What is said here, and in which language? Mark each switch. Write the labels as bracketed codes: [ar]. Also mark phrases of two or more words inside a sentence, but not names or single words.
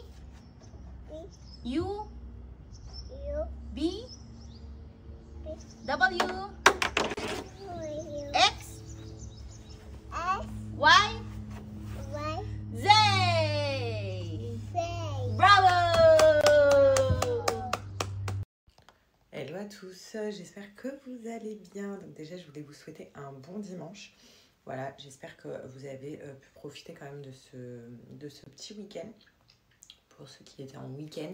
[fr] T U U B B W W X S Y Y Z. Z. Bravo! Hello à tous, j'espère que vous allez bien. Donc déjà, je voulais vous souhaiter un bon dimanche. Voilà, j'espère que vous avez pu profiter quand même de ce petit week-end, pour ceux qui étaient en week-end.